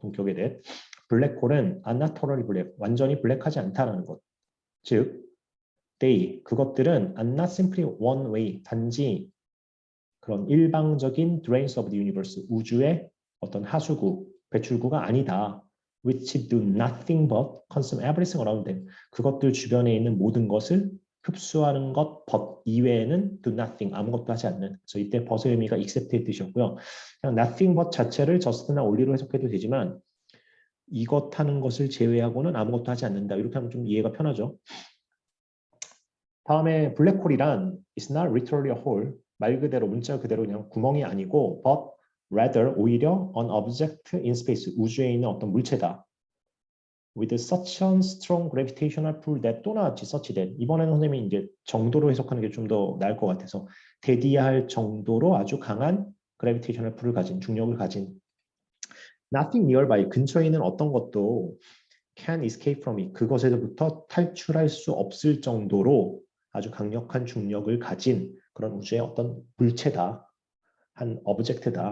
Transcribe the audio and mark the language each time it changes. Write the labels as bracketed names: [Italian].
[Korean] 동격에 대해 블랙홀은 unnatally black, 완전히 블랙하지 않다라는 것. 즉, 그것들은 [English] are not simply one way, [Korean] 단지 그런 일방적인 [English] drains of the universe, [Korean] 우주의 어떤 하수구, 배출구가 아니다. [English] which do nothing but consume everything around them. [Korean] 그것들 주변에 있는 모든 것을 흡수하는 것 but 이외에는 do nothing, 아무것도 하지 않는. 그래서 이때 but의 의미가 except의 뜻이었고요. 그냥 nothing but 자체를 just나 only로 해석해도 되지만 이것 하는 것을 제외하고는 아무것도 하지 않는다. 이렇게 하면 좀 이해가 편하죠. 다음에 블랙홀이란 [English] is not literally a hole. [Korean] 말 그대로 문자 그대로 그냥 구멍이 아니고 but rather 오히려 [English] an object in space. [Korean] 우주에 있는 어떤 물체다. [English] with such a strong gravitational pull [Korean] that 또 나왔지 such that 이번에는 선생님이 이제 정도로 해석하는 게 좀 더 나을 것 같아서 대디할 정도로 아주 강한 gravitational pull을 가진 중력을 가진 nothing nearby 근처에 있는 어떤 것도 [English] can escape from it [Korean] 그것에서부터 탈출할 수 없을 정도로 아주 강력한 중력을 가진 그런 우주의 어떤 물체다. 한 오브젝트다.